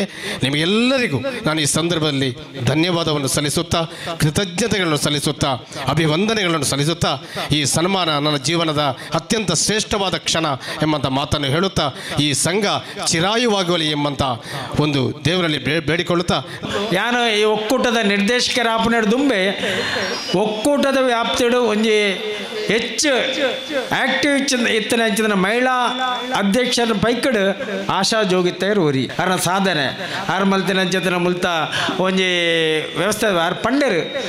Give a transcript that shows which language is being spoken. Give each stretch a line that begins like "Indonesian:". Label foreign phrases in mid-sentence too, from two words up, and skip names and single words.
Kannada: ನಿಮಗೆಲ್ಲರಿಗೂ ನಾನು ಈ ಸಂದರ್ಭದಲ್ಲಿ ಧನ್ಯವಾದವನ್ನು ಸಲ್ಲಿಸುತ್ತಾ, ಕೃತಜ್ಞತೆಗಳನ್ನು ಸಲ್ಲಿಸುತ್ತಾ, ಅಭಿವಂದನೆಗಳನ್ನು ಸಲ್ಲಿಸುತ್ತಾ ಈ ಸನ್ಮಾನ ನನ್ನ ಜೀವನದ ಅತ್ಯಂತ ಶ್ರೇಷ್ಠವಾದ ಕ್ಷಣ ಎಂಬಂಥ ಮಾತನ್ನು ಹೇಳುತ್ತಾ ಈ ಸಂಘ ಚಿರಾಯುವಾಗುವಲಿ ಎಂಬಂಥ ಒಂದು ದೇವರಲ್ಲಿ ಬೇಡಿಕೊಳ್ಳುತ್ತಾ,
Tulu: ಯಾನು ಈ ಒಕ್ಕೂಟದ ನಿರ್ದೇಶಕರ ಆಪಣೆಡು ದುಂಬೆ ಒಕ್ಕೂಟದ ವ್ಯಾಪ್ತಿಡು ಒಂಜಿ ಹೆಚ್ಚು ಆಕ್ಟಿವ್ ಇತ್ತನ ಹೆಚ್ಚಿನ ಮಹಿಳಾ ಅಧ್ಯಕ್ಷರ ಪೈಕಡು ಆಶಾ ಜೋಗಿತೇರು ಒರಿ ಅರ್ನ ಸಾಧನೆ ಆರು ಮಲ್ತಿನ ಜೊತೆ ಮುಲ್ತ ಒಂಜಿ ವ್ಯವಸ್ಥೆ ಆರು ಪಂಡರು